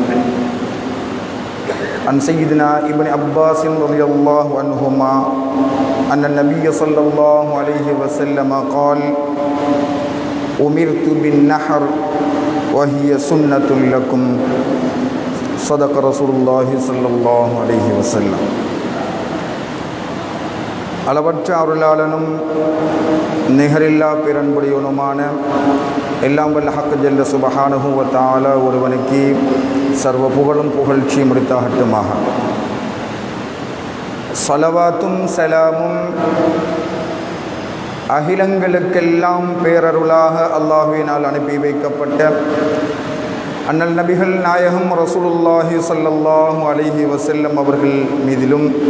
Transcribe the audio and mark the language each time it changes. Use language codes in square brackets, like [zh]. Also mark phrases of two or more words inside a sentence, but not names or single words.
[ar] عن سيدنا ابن عباس رضي الله عنهما أن النبي صلى الله عليه وسلم قال أمرت بالنحر وهي سنة لكم صدق رسول الله صلى الله عليه وسلم. [ta] அளவற்ற அருளாளனும் நிகரில்லா பிறன்புடையவனுமான எல்லாம் வல்ல ஹக் [ar] جل سبحانه وتعالى [ta] ஒருவனுக்கு சர்வ புகழும் புகழ்ச்சி முடித்தாகட்டுமாக. ஸலவாத்தும் சலாமும் அகிலங்களுக்கெல்லாம் பேரருளாக அல்லாஹ்வினால் அனுப்பி வைக்கப்பட்ட அண்ணல் நபிகள் நாயகம் ரசூலுல்லாஹி [ar] صلى الله عليه وسلم [ta] அவர்கள் மீதிலும்